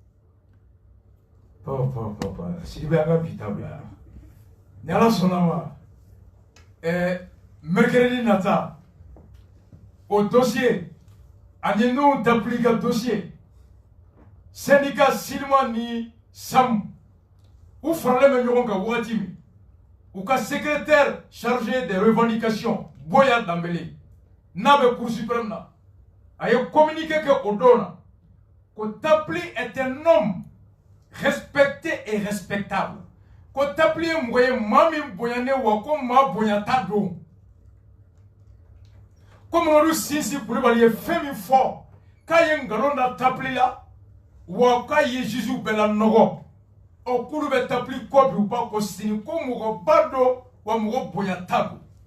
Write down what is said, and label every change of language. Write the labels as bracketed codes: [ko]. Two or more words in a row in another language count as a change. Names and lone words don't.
[bm] papa Sidibe an ka bi ta bila ni Ala sɔnna ma mercredi nata o dossier ani n'u d'appliquer ka dossier syndicat Silima ni Sam u faralen bɛ ɲɔgɔn kan waati min u ka [fr] secrétaire chargé des revendications [bm] Boya Dambele n'a bɛ Cour suprême na a ye communiqué kɛ o don na ko Tapli [fr] est un homme respecté et respectable [bm] ko Tapli ye mɔgɔ ye maa min bonyanen wa ko maa bonya ta don ko Mamadu Sinsi Kulibali ye fɛn min fɔ k'a ye nkalon da Tapli la wa k'a ye juge bɛɛ la nɔgɔ o k'olu bɛ Tapli kɔ bi u b'a ko sini ko mɔgɔba don wa mɔgɔ bonya ta don